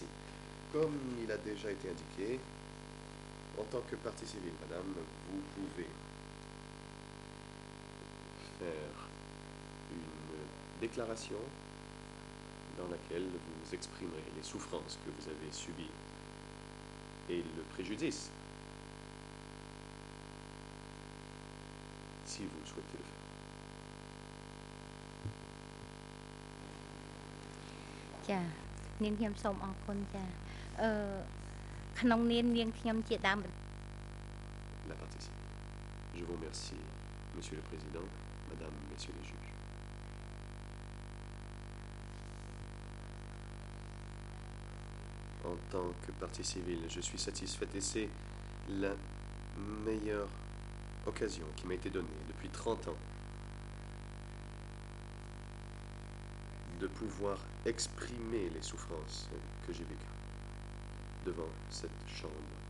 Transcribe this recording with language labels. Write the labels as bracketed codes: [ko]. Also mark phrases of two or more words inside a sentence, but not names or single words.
[fr] Comme il a déjà été indiqué, en tant que partie civile, Madame, vous pouvez faire une déclaration dans laquelle vous exprimerez les souffrances que vous avez subies et le préjudice, si vous souhaitez le faire. [km] Cha, នាងខ្ញុំសូមអរគុណចាក្នុងនាមនាងខ្ញុំជាដើម [fr] La partie civile. Je vous remercie, Monsieur le Président, Madame, Messieurs les juges. En tant que partie civile, je suis satisfaite et c'est la meilleure occasion qui m'a été donnée depuis 30 ans de pouvoir exprimer les souffrances que j'ai vécues devant cette chambre.